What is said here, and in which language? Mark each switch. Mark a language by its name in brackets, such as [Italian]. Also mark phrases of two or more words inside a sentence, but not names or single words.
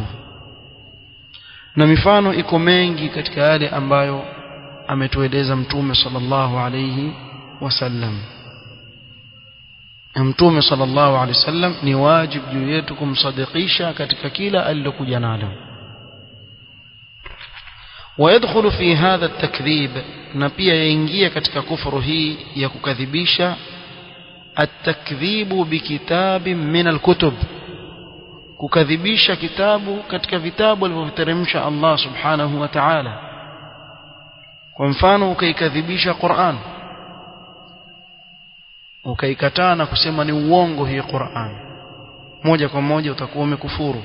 [Swahili] Na mifano iko mengi katika yale ambayo ametueleza mtume [Arabic] صلى الله عليه وسلم. [Swahili] Mtume [Arabic] صلى الله عليه وسلم [Swahili] ni wajibu juu yetu kumsadikisha katika kila alilokuja nalo. [Arabic] ويدخل في هذا التكذيب, [Swahili] na pia yaingia katika kufuru hii ya kukadhibisha, [Arabic] التكذيب بكتاب من الكتب, [Swahili] kukadhibisha kitabu katika vitabu alivyoteremsha Allah [Arabic] سبحانه وتعالى. [Swahili] Kwa mfano ukaikadhibisha Qur'an, ukaikataa na kusema ni uongo hii Qur'an, moja kwa moja utakuwa umekufuru.